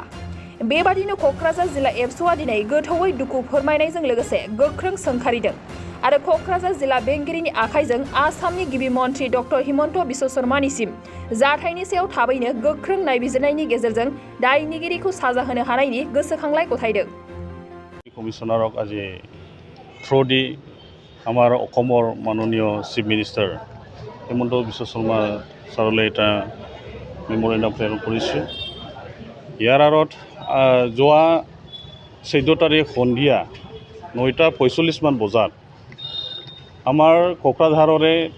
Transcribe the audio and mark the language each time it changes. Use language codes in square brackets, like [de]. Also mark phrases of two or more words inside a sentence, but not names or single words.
[brx] बेबादिनो क'क्राझार जिल्ला एबसुआ दिनै गोथौयै दुखु फोरमायनायजों लोगोसे गोख्रों सोंखारिदों आरो क'क्राझार जिल्ला बेंगिरिनि आखाइजों आसामनि गिबि मन्थ्रि डक्टर हिमन्त बिश्व शर्मानिसिम जाथायनि सायाव थाबैनो गोख्रों नायबिजिरनायनि गेजेरजों दायनिगिरिखौ साजा होनो हानायनि गोसोखांलाय गथायदों। [as] कमिशनारक আজি [en] through the [as] আমাৰ অসমৰ মাননীয় [en] chief minister [as] হিমন্ত বিশ্ব শৰ্মা ছাৰলৈ এটা মেম'ৰেণ্ডাম প্ৰেৰণ কৰিছোঁ। ইয়াৰ আঁৰত যোৱা 14 তাৰিখ সন্ধিয়া 9:45 মান বজাত আমাৰ কোকৰাঝাৰৰে